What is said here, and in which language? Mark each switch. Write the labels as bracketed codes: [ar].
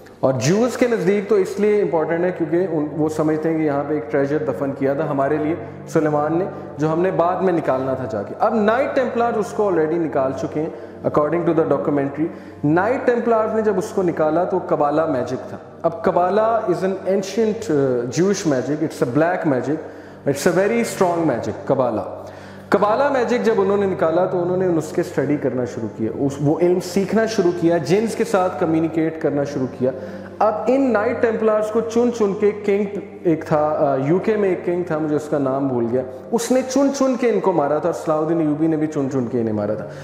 [ur] اور جوز کے نزدیک تو اس لیے امپورٹنٹ ہے کیونکہ وہ سمجھتے ہیں کہ یہاں پہ ایک ٹریجر دفن کیا تھا ہمارے لیے سلیمان نے، جو ہم نے بعد میں نکالنا تھا جا کے. اب نائٹ ٹیمپلار اس کو آلریڈی نکال چکے ہیں [en] According to the documentary. [ur] Night ٹیمپلار نے جب اس کو نکالا تو قبالہ میجک تھا. [en] اب Kabbalah is an ancient Jewish magic, it's a black magic, it's a very strong magic. [ur] قبالہ magic جب انہوں نے نکالا تو انہوں نے اس کے اسٹڈی کرنا شروع کیا، وہ علم سیکھنا شروع کیا، جنس کے ساتھ کمیونیکیٹ کرنا شروع کیا. اب ان نائٹ ٹیمپلارز کو چن کے کنگ ایک تھا یو کے میں، ایک کنگ تھا مجھے اس کا نام بھول گیا، اس نے چن کے ان کو مارا تھا، اور صلاح الدین ایوبی نے بھی چن کے انہیں مارا تھا.